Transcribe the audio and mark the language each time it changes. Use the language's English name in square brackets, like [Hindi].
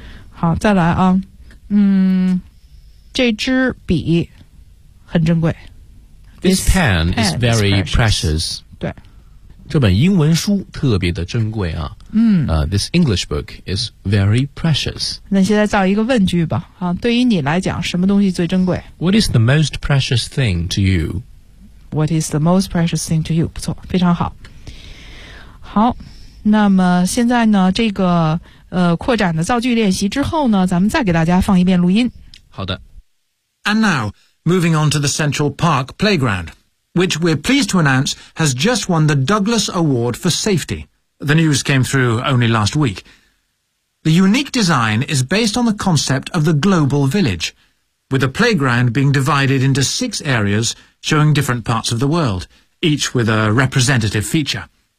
[Chinese] 好，再来啊。这支笔很珍贵。 [English] This pen is very precious. [Chinese] 对，这本英文书特别的珍贵啊。 [English] This English book is very precious. [Chinese] 那现在造一个问句吧。对于你来讲，什么东西最珍贵？ [English] What is the most precious thing to you? What is the most precious thing to you? [Chinese] 不错，非常好。好，那么现在呢，这个扩展的造句练习之后呢，咱们再给大家放一遍录音。好的。 [English] And now. Moving on to the Central Park Playground, which we're pleased to announce has just won the Douglas Award for Safety. The news came through only last week. The unique design is based on the concept of the global village, with the playground being divided into six areas showing different parts of the world, each with a representative feature.